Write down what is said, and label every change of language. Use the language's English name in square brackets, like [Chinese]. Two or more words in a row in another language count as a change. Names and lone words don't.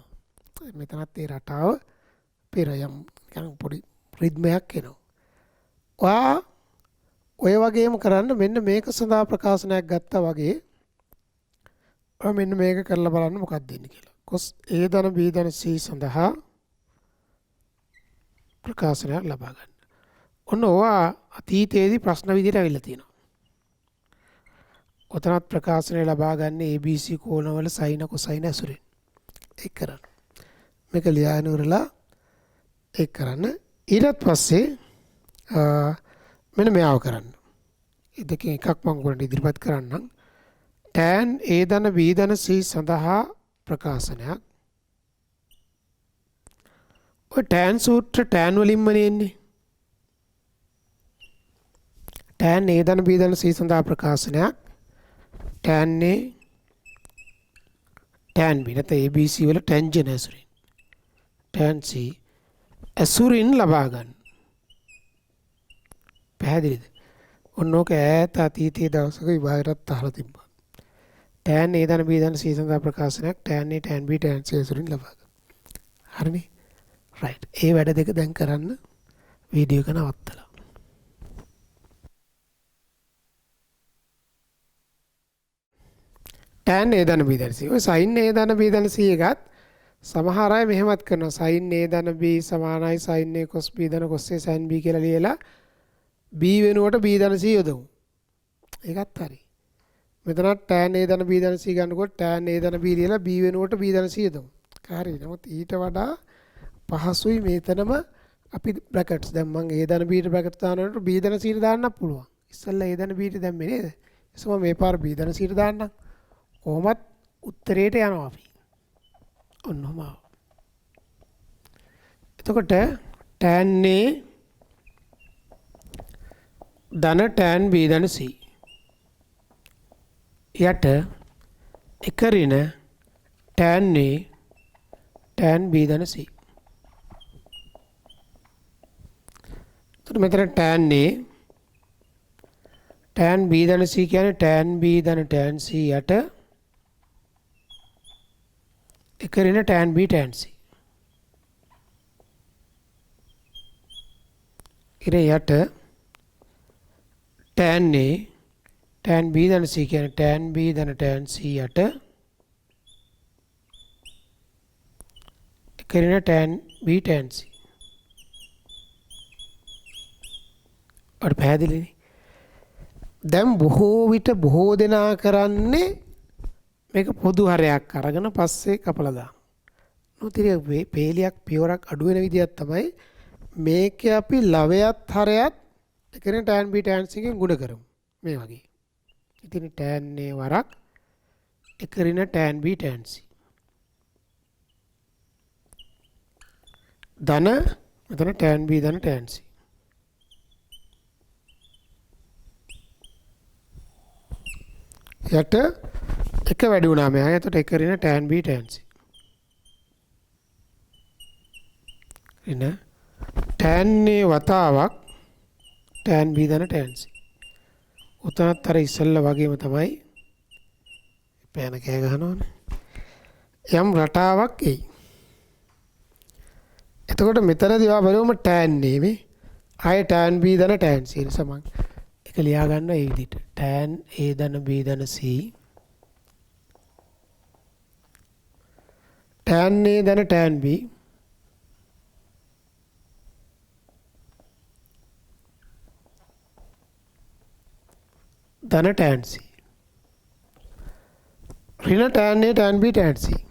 [Sinhala] මෙතනත් ඒ රටාව පෙර යම් නිකන් පොඩි රිද්මයක් එනවා. ඔයා ඔය වගේම කරන්න මෙන්න මේක සඳහා ප්‍රකාශනයක් ගත්තා වගේ ඔය මෙන්න මේක කරලා බලන්න මොකක්ද දෙන්නේ කියලා. cos a ධන b ධන c සඳහා ප්‍රකාශනයක් ලබා ගන්න. ඔන්න ඔයා අතීතයේදී ප්‍රශ්න විදිහට අවිල්ල තියෙනවා. ඔතනත් ප්‍රකාශනය ලබා ගන්න ABC කෝණවල [English] sin cosine [Sinhala] ඇසුරෙන්. ඒක කරන්න. මේක ලියාගෙන ඉවරලා ඒක කරන්න. ඊට පස්සේ මෙන්න මෙයාව කරන්න. ඒ දෙකෙන් එකක් මම ඔයගොල්ලන්ට ඉදිරිපත් කරන්නම්. tan a ධන b ධන c සඳහා ප්‍රකාශනයක්. ඔය tan සූත්‍ර tan වලින්ම නෙන්නේ. tan a ධන b ධන c සඳහා ප්‍රකාශනයක්. tan a tan b නැත්නම් abc වල tangent ඇසුරින්. tan c ඇසුරින් ලබා ගන්න. පැහැදිලිද? ඔන්න ඕක ඈත අතීතයේ දවසක විභාගයටත් අහලා තිබ්බා. tan a ධන b ධන c සඳහා ප්‍රකාශනයක් tan a tan b tan c ඇසුරින් ලබා ගන්න. හරිනේ? right. ඒ වැඩ දෙක දැන් කරන්න වීඩියෝ එක නවත්තලා. tan a ධන b ධන c. ඔය sin a ධන b ධන c එකත් සමහර අය මෙහෙමත් කරනවා. sin a ධන b සමානයි sin a cos b ධන cos a sin b කියලා ලියලා b වෙනුවට b ධන c යොදමු. ඒකත් හරි. මෙතනත් tan a ධන b ධන c ගන්නකොට tan a ධන b ලියලා b වෙනුවට b ධන c යොදමු. හරි. නමුත් ඊට වඩා පහසුයි මෙතනම අපි බ්‍රැකට්ස් දැන් මම a ධන b ට බ්‍රැකට්ස් දානකොට b ධන c ට දාන්නත් පුළුවන්. ඉස්සෙල්ලා a ධන b ට දැම්මේ නේද? එසම මේ පාර b ධන c ට දාන්නම්. කොහොමත් උත්තරේට යනවා අපි. ඔන්නම. එතකොට tan a ධන tan b ධන c යට එක ඍණ tan a tan b ධන c. එතකොට මෙතන tan a tan b ධන c කියන්නේ tan b ධන tan c යට එක ඍණ tan b tan c. ඉර යට tan a tan b ධන c කියන්නේ tan b ධන tan c යට එක ඍණ tan b tan c. අර පැහැදිලිනේ. දැන් බොහෝ විට බොහෝ දෙනා කරන්නේ මේක පොදු හරයක් අරගෙන පස්සේ කපලා දාන. නොතිරිය පේලියක් පියවරක් අඩු වෙන විදියක් තමයි මේකේ අපි ලවයත් හරයත් එකනේ tan b tan c එකෙන් ගුණ කරමු. මේ වගේ. ඉතින් tan a වරක් එක ඍණ tan b tan c. ධන මෙතන tan b ධන tan c. යට එක වැඩි වුණා මෙහා. එතකොට එක ඍණ tan b tan c. ඍණ tan a වතාවක් tan b ධන tan c. උතනත් අර ඉස්සෙල්ලා වගේම තමයි පෑන කෑ ගහනවනේ. යම් රටාවක් එයි. එතකොට මෙතනදී ආ බලමු tan a මේ ආය tan b ධන tan c සමාන. ඒක ලියා ගන්න මේ විදිහට. tan a ධන b ධන c tan a ධන tan b ධන tan c ඍණ tan a tan b tan c.